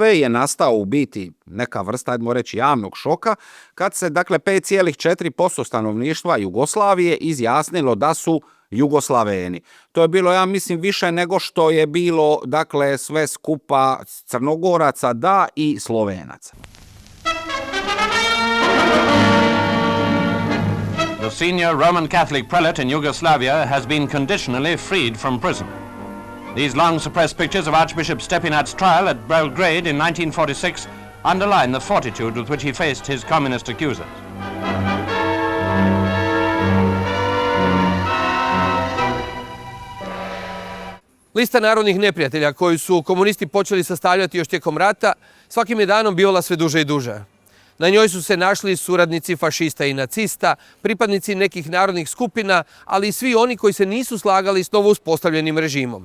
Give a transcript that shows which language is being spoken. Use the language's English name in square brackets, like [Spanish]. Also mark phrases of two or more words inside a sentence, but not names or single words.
[Croatian] je nastao u biti neka vrsta, ajmo reći, javnog šoka, kad se, dakle, 5,4% stanovništva Jugoslavije izjasnilo da su Jugoslaveni. To je bilo, ja mislim, više nego što je bilo, dakle, sve skupa Crnogoraca, da, i Slovenaca. [English] The senior Roman Catholic prelate in Yugoslavia has been conditionally freed from prison. These long-suppressed pictures of Archbishop Stepinat's trial at Belgrade in 1946 underline the fortitude with which he faced his communist accusers. [Croatian] Lista narodnih neprijatelja koju su komunisti počeli sastavljati još tijekom rata svakim je danom bivala sve duže i duže. Na njoj su se našli suradnici fašista i nacista, pripadnici nekih narodnih skupina, ali i svi oni koji se nisu slagali s novo uspostavljenim režimom.